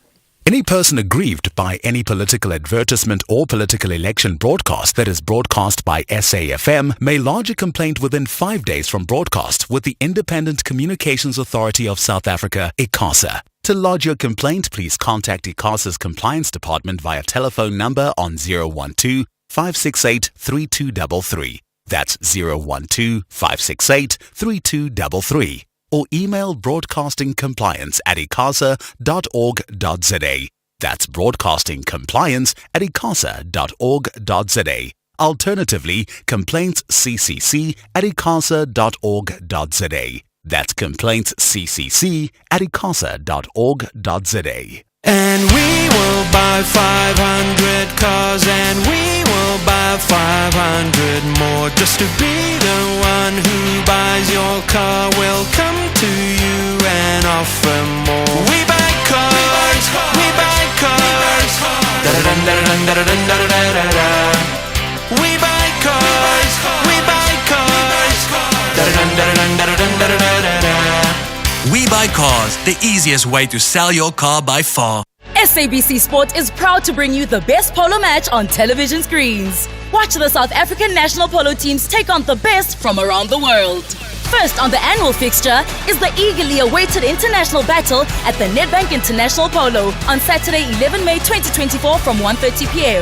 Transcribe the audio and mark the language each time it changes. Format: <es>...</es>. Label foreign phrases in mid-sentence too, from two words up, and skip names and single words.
<en>Any person aggrieved by any political advertisement or political election broadcast that is broadcast by SAFM may lodge a complaint within 5 days from broadcast with the Independent Communications Authority of South Africa, ICASA. To lodge your complaint, please contact ICASA's Compliance Department via telephone number on 012 568 3233. That's 012 568 3233. Or email broadcastingcompliance@icasa.org.za. That's broadcastingcompliance@icasa.org.za. Alternatively, complaintsccc@icasa.org.za. That's complaintsccc@icasa.org.za. And we will buy 500 cars, and we will buy 500 more. Just to be the one who buys your car, will come to you and offer more. We buy cars, we buy cars. Da-da-dun-da-da-dun-da-da-dun-da-da-da-da. We buy cars, we buy cars. Da-da-dun-da-da-dun-da-da-dun-da-da-da-da. We Buy Cars, the easiest way to sell your car by far. SABC Sport is proud to bring you the best polo match on television screens. Watch the South African national polo teams take on the best from around the world. First on the annual fixture is the eagerly awaited international battle at the Nedbank International Polo on Saturday, 11 May 2024 from 1:30 p.m.</en>